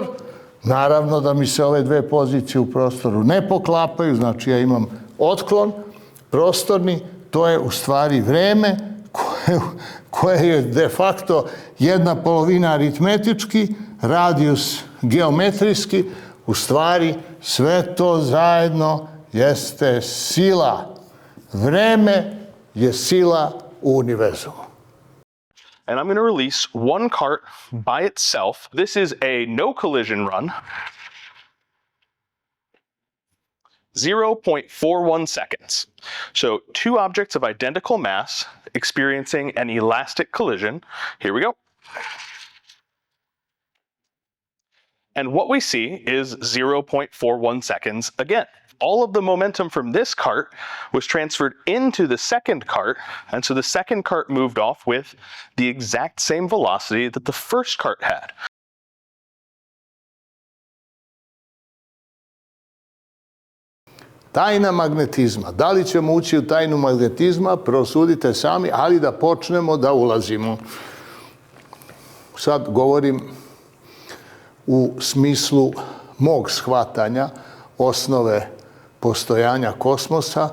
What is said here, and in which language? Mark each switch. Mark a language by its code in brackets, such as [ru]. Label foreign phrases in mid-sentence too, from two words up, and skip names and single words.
[sr] Naravno da mi se ove dve pozicije u prostoru ne poklapaju, znači ja imam otklon prostorni, to je u stvari vreme koje je [la] de facto [sr] 1/2 aritmetički, radijus geometrijski, u stvari sve to zajedno jeste sila. Vreme je sila u univerzumu. [en] And I'm going to release one cart by itself. This is a no collision run. 0.41 seconds. So two objects of identical mass experiencing an elastic collision. Here we go. And what we see is 0.41 seconds again. All of the momentum from this cart was transferred into the second cart, and so the second cart moved off with the exact same velocity that the first cart had. [sr] Tajna magnetizma. Da li ćemo ući u tajnu magnetizma? Prosudite sami, ali da počnemo da ulazimo. Sad govorim u smislu mog shvatanja osnove postojanja kosmosa.